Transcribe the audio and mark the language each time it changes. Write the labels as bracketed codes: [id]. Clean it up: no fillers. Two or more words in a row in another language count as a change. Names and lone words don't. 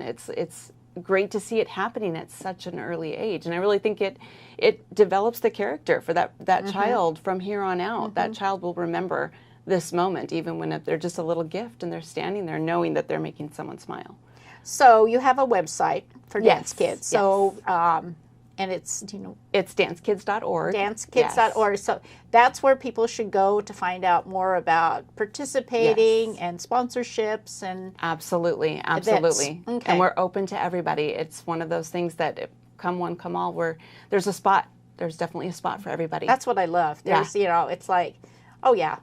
[en] It's great to see it happening at such an early age, and I really think it develops the character for that child from here on out. That child will remember this moment, even when they're just a little gift and they're standing there knowing that they're making someone smile. So you have a website for Dance Kids. So and it's it's dancekids.org. Dancekids.org. Yes. So that's where people should go to find out more about participating and sponsorships and absolutely. Okay. And we're open to everybody. It's one of those things that come one, come all. Where there's a spot. There's definitely a spot for everybody. That's what I love. There's it's like, oh yeah.